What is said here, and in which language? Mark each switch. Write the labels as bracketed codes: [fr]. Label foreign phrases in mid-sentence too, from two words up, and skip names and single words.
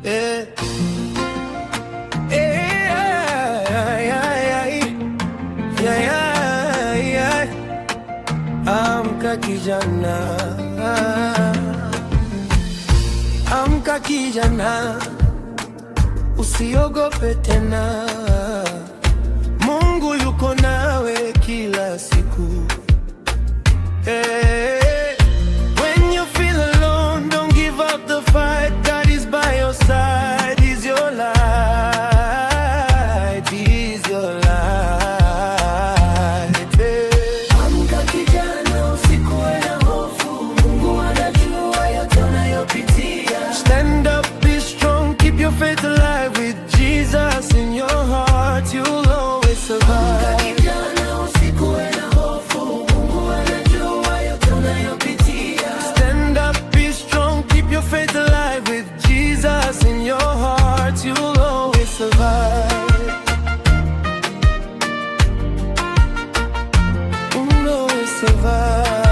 [sw] Eh. Eh, ay, ay, ay, ay. Ay, ay, ay. Amka kijana. Amka kijana. Usiogope tena. Mungu yuko nawe kila siku. [en] Eh, when you feel alone, don't give up the fight. God is by your side. He's your light. He's your light. Eh. [sw] Amka kijana, usikuwe na hofu. Mungu anajua yote unayopitia. [en] Stand up, be strong, keep your faith alive. With Jesus in your heart, you'll always survive. [sw] Amka kijana, usikuwe na hofu. Mungu anajua yote unayopitia. [en] Stand up, be strong, keep your faith alive. With Jesus in your heart, you'll always survive. You'll always survive.